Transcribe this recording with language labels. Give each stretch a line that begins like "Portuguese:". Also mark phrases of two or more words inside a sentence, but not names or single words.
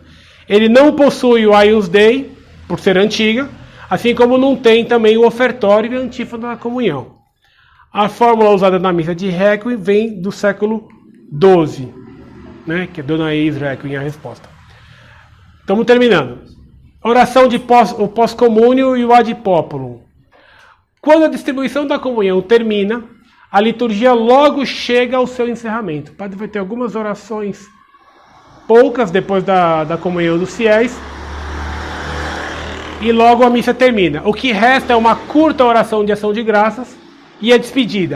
Portuguese: Ele não possui o
Latin: Agnus Dei,
Portuguese: por ser antiga, assim como não tem também o ofertório e a antífona da comunhão. A fórmula usada na missa de Requiem vem do século XII, né, que é
Latin: Dona Eis Requiem,
Portuguese: a resposta. Estamos terminando. Oração de o pós-comúnio e o
Latin: ad populum.
Portuguese: Quando a distribuição da comunhão termina, a liturgia logo chega ao seu encerramento. O padre vai ter algumas orações, poucas depois da comunhão dos fiéis, e logo a missa termina. O que resta é uma curta oração de ação de graças e a despedida.